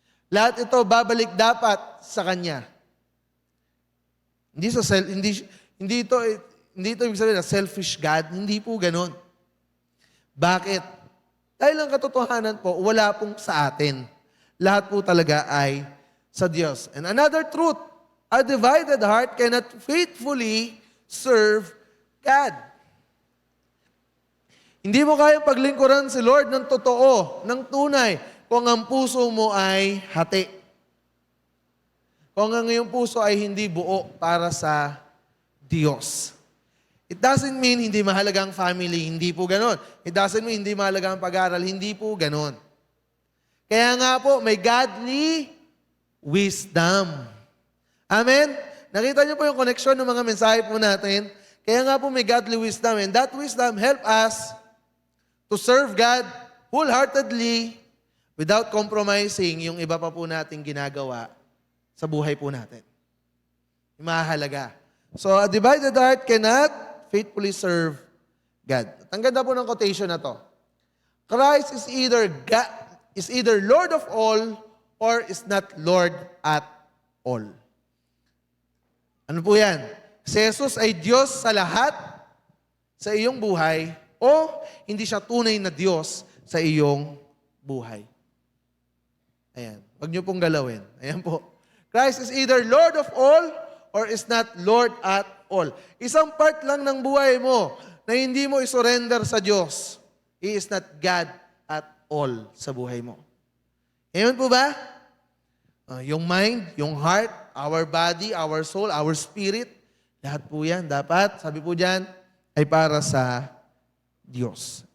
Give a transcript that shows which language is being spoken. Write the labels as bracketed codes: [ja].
[tl] Lahat ito babalik dapat sa Kanya. Hindi ito ibig sabihin na selfish God, hindi po ganoon. Bakit? Dahil ang katotohanan po, wala pong sa atin. Lahat po talaga ay sa Diyos. [en] And another truth, a divided heart cannot faithfully serve God. [tl] Hindi mo kayang paglingkuran si Lord ng totoo, ng tunay, kung ang puso mo ay hati. Kung ang iyong puso ay hindi buo para sa Diyos. [en] It doesn't mean [tl] hindi mahalaga ang family, hindi po ganon. It doesn't mean hindi mahalaga ang pag-aaral, hindi po ganon. Kaya nga po, may godly wisdom. Amen? Nakita niyo po yung connection ng mga mensahe po natin. Kaya nga po may godly wisdom. [en] And that wisdom help us to serve God wholeheartedly without compromising [tl] yung iba pa po nating ginagawa sa buhay po natin. Mahalaga. [en] So, a divided heart cannot faithfully serve God. [tl] Ang ganda po ng quotation na to. [en] Christ is either Lord of all or is not Lord at all. [tl] Ano po yan? Si Jesus ay Diyos sa lahat sa iyong buhay o hindi siya tunay na Diyos sa iyong buhay. Ayan. Huwag niyo pong galawin. Ayan po. [en] Christ is either Lord of all or is not Lord at all. [tl] Isang part lang ng buhay mo na hindi mo isurrender sa Diyos. [en] He is not God at all [tl] sa buhay mo. Amen po ba? Yung mind, yung heart, [en] our body, our soul, our spirit, [tl] lahat po yan dapat, sabi po dyan, ay para sa Diyos.